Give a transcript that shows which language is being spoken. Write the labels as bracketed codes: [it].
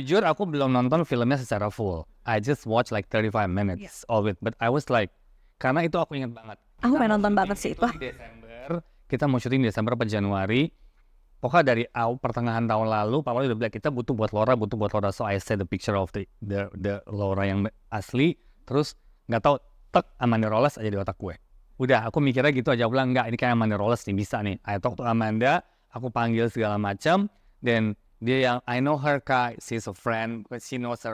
[id] Jujur aku belum nonton filmnya secara full. [en] I just watch like 35 minutes of it. But I was like, [id] karena itu aku ingat banget. Aku pengen nonton banget sih itu. Di Desember, kita mau syuting di Desember atau Januari. Pokoknya dari pertengahan tahun lalu, Pak Wali udah bilang kita butuh buat Laura. [en] So I said the picture of the Laura [id] yang asli. Terus nggak tahu Amanda Rolles aja di otak gue. Udah, aku mikirnya gitu aja. Aku bilang enggak, ini kayak Amanda Rolles nih, bisa nih. [en] I talk to Amanda, [id] aku panggil segala macam. Dan dia yang [en] I know her kak, she's a friend, but she knows her.